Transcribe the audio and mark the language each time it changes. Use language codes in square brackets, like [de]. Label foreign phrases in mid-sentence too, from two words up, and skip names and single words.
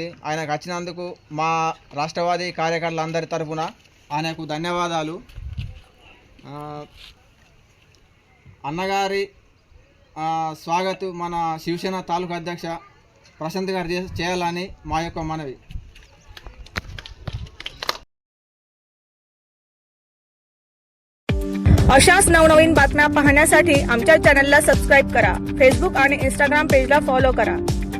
[te] ఆయనకు వచ్చినందుకు మా రాష్ట్రవాది కార్యకర్తలందరి తరఫున ఆయనకు ధన్యవాదాలు। అన్నగారి స్వాగతం మన శివసేన తాలూకా అధ్యక్ష प्रशांत गाరు చేయాలని మా యొక్క మనవి। [mr] अशाच नवनवीन बातम्या पाहण्यासाठी आमच्या चॅनलला सबस्क्राइब करा। फेसबुक आणि इंस्टाग्राम पेजला फॉलो करा।